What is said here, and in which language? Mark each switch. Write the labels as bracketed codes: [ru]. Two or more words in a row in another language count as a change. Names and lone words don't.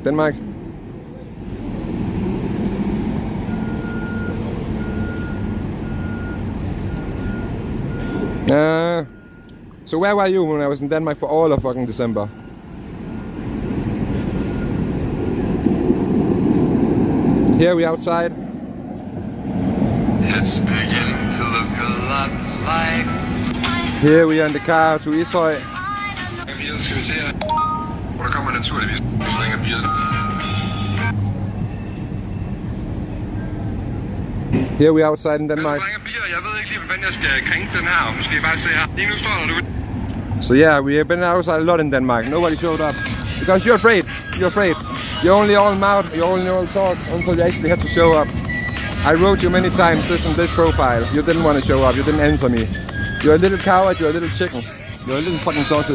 [en] So where were you when I was in Denmark for all of fucking December? Here we outside. It's beginning to look a lot like. Here we are in the car to Ishøj. [da] Skal vi se her. Hvor der kommer naturligvis ringer bilen. Here we outside in Denmark. Jeg ved ikke lige, hvordan jeg skal krænke den her. Nu skal I bare se her. Lige nu står der nu. [en] So yeah, we have been outside a lot in Denmark. Nobody showed up. Because you're afraid. You're afraid. You're only all mouth, you're only all talk until you actually have to show up. I wrote you many times this on this profile. You didn't want to show up, you didn't answer me. You're a little coward, you're a little chicken. You're a little fucking sausage.